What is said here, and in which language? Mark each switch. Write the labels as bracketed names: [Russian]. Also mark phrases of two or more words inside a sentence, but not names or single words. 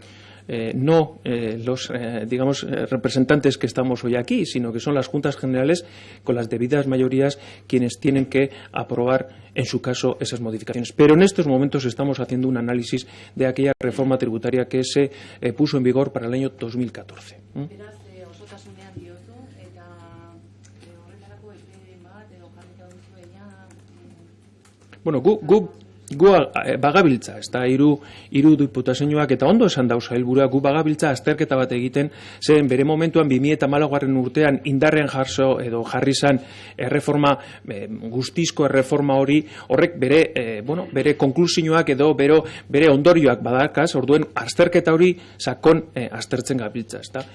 [Spanish] No los representantes que estamos hoy aquí, sino que son las Juntas Generales con las debidas mayorías quienes tienen que aprobar, en su caso, esas modificaciones. Pero en estos momentos estamos haciendo un análisis de aquella reforma tributaria que se puso en vigor para el año 2014. [Basque] Beraz, osotasunean diozu, eta horretarako epe bat edo jarrita duzue ja... Bueno, gu bagabiltza, ez da, hiru diputazioak, eta ondo esan dauz helburua, gu bagabiltza azterketa bat egiten, zen bere momentuan 2014 urtean indarrean jarri zan erreforma, guztizko erreforma horrek bere konklusioak edo bere ondorioak badakaz, orduen azterketa hori sakon aztertzen gabiltza, ez da.